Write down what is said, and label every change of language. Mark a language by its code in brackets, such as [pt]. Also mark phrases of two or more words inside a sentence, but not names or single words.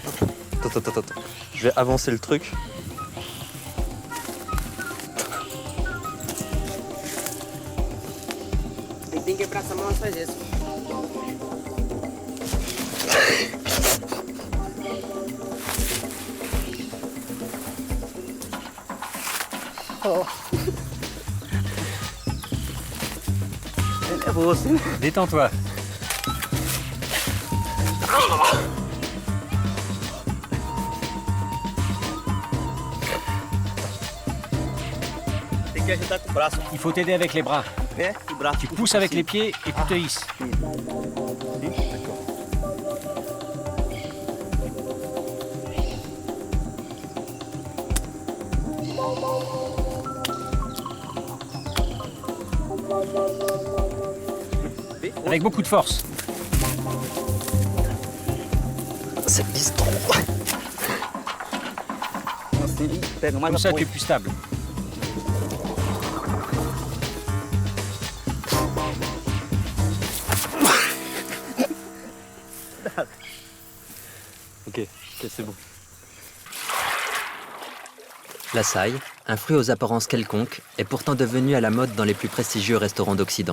[fr] Attends. Je vais avancer le truc. [pt] Tem que ir pra essa mão, faz isso. [fr] Détends-toi. [pt] Tem que ajudar com o braço. [fr] Il faut t'aider avec les bras. [pt] Pé e braço. [fr] Tu pousses avec les pieds et tu te hisses. Avec beaucoup de force. [pt] Você piston. Assim, pega mais [fr] Comme ça, tu es [pt] apoio. [fr] plus stable. Ok, c'est bon. La saille, un fruit aux apparences quelconques, est pourtant devenu à la mode dans les plus prestigieux restaurants d'Occident.